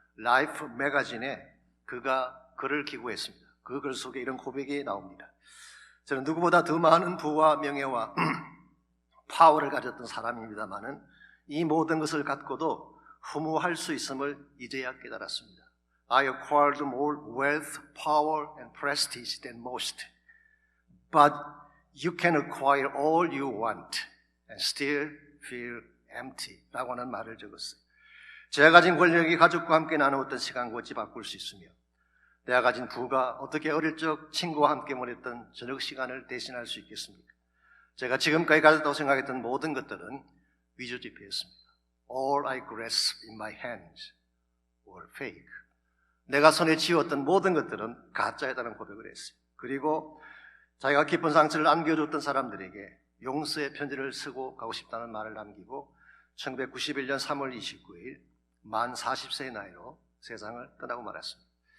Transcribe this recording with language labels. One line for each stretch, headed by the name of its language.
Korean: 라이프 매거진에 그가 글을 기고했습니다. 그 글 속에 이런 고백이 나옵니다. 저는 누구보다 더 많은 부와 명예와 파워를 가졌던 사람입니다만은 이 모든 것을 갖고도 허무할 수 있음을 이제야 깨달았습니다.
English: I acquired more wealth, power, and prestige than most. But you can acquire all you want and still feel empty.
Korean: 라고 하는 말을 적었어요. 제가 가진 권력이 가족과 함께 나누었던 시간과 어찌 바꿀 수 있으며 내가 가진 부가 어떻게 어릴 적 친구와 함께 보냈던 저녁 시간을 대신할 수 있겠습니까? 제가 지금까지 가졌다고 생각했던 모든 것들은 위조지폐였습니다.
English: All I grasped in my hands were fake.
Korean: 내가 손에 쥐었던 모든 것들은 가짜였다는 고백을 했어요. 그리고 자기가 깊은 상처를 안겨줬던 사람들에게 용서의 편지를 쓰고 가고 싶다는 말을 남기고 1991년 3월 29일 만 40세의 나이로 세상을 떠나고 말았습니다.